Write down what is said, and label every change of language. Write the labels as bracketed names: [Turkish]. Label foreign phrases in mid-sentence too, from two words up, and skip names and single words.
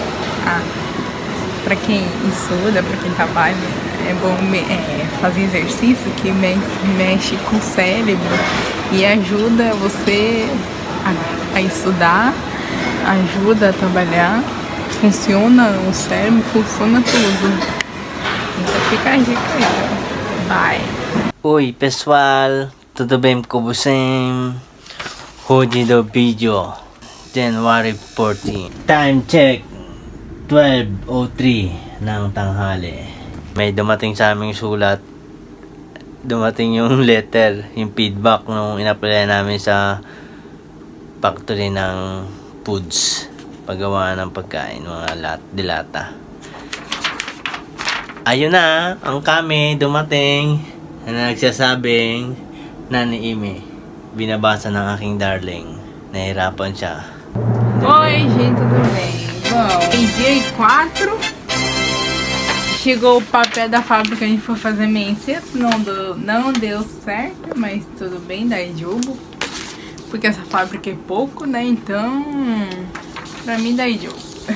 [Portuguese] Pra quem estuda, pra quem trabalha, é bom fazer exercício que mexe com o cérebro e ajuda você a estudar, ajuda a trabalhar, funciona o cérebro, funciona tudo. fica a dica aí. Bye. Oi pessoal, tudo bem com vocês? Hoje do video, January 14. [English] Time check, [Filipino] 12:03 ng tanghali. May dumating sa aming sulat. Dumating yung letter, yung feedback nung in-apply namin sa factory ng foods. Paggawa ng pagkain, mga dilata. Ayun na, ang kami dumating na nagsasabing Nani Ime. Binabasa ng aking darling. Nahirapan siya. [Portuguese] Oi, gente, tudo bem? Bom, dia 4. Chegou o papel da fábrica, a gente foi fazer menses. Não deu certo, mas tudo bem, dá jogo. Porque essa fábrica é pouco, né? Então, pra mim dá jogo.